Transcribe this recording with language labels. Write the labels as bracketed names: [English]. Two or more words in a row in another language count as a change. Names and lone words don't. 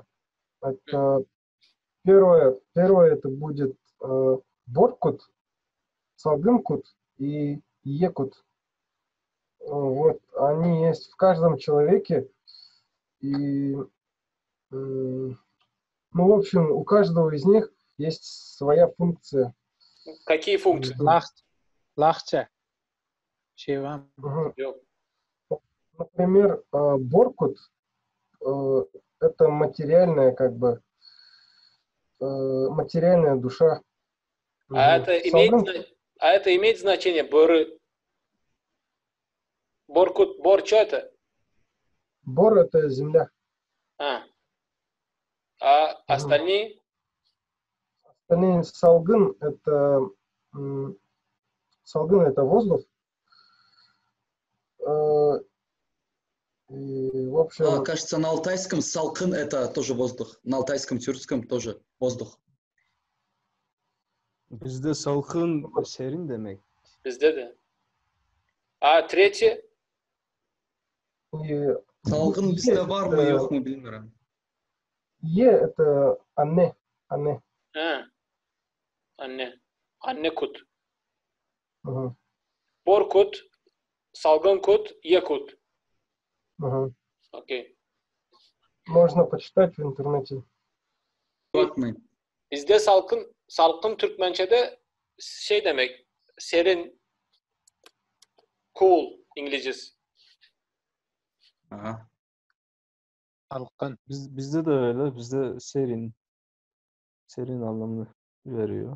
[Russian] Это первое это будет Боркут, Салгынкут и Екут. Вот, они есть в каждом человеке. И, ну, в общем, у каждого из них есть своя функция. Какие функции? [Turkish] Lahça. Şey var mı? Мгм. Yok. [Russian] Например, Боркут это материальная, как бы, материальная душа. А Мгм. это имеет значение? Боркут, бор, что это? Бор это земля. А остальные? Остальные Салгын это воздух. И, в общем, Кажется, на алтайском салкын это тоже воздух. На алтайском, тюркском тоже воздух. [Turkish] Bizde salkın serin demek. Bizde de. [Russian] А третье? и [Turkish] Salkın [Russian] Е [Turkish] bizde var mı [Russian] это- [Turkish] yok mu bilmiyorum. [Russian] Е это Анне. [Turkish] Anne. Anne kut. Мгм. Bor kut, salgın kut, ye kut. Мгм. [Russian] Okey. Можно почитать в интернете. [Turkish] Bakmayın. Bizde salkın Türkmençe'de şey demek, serin, cool İngilizcesi. Aha. Salkın. Bizde de öyle. Bizde serin anlamını veriyor.